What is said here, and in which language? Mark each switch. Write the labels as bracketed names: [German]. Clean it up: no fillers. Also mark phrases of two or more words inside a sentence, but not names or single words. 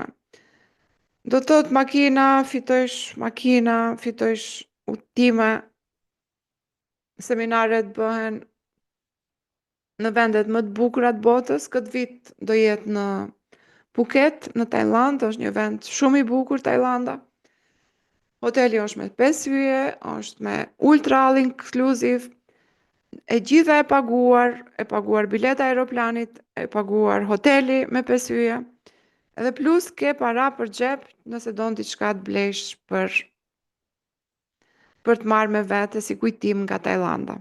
[Albanian] Do të thotë makina, fitojsh udhtime, seminaret bëhen në vendet më të bukura të botës. Këtë vit do jetë në Phuket, në Tajland, është një vend shumë i bukur Tajlanda. Hoteli është me 5 yje, është me [English] ultra all inclusive, [Albanian] e gjitha e paguar bileta e aeroplanit, e paguar hoteli me 5 yje, edhe plus ke para për xhep nëse don diçka të blesh për të marrë me vete si kujtim nga Tajlanda.